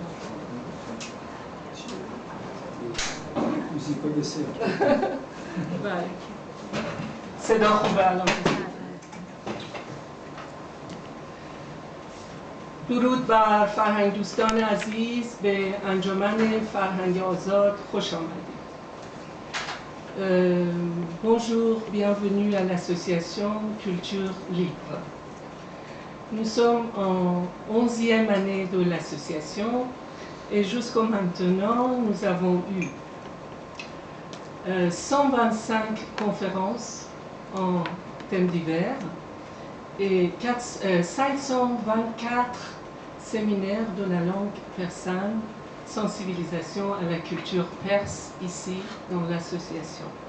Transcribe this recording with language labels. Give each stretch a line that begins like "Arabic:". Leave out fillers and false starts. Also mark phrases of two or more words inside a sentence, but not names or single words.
Persian: موسیقی بسیار بله صدا خوبه الان. درود بر فرهنگ دوستان عزیز به انجمن فرهنگ آزاد خوش آمدید.
French: Bonjour, bienvenue à l'association Culture Libre. Nous sommes en 11e année de l'association et jusqu'à maintenant nous avons eu 125 conférences en thèmes divers et 524 séminaires de la langue persane, sensibilisation à la culture perse ici dans l'association.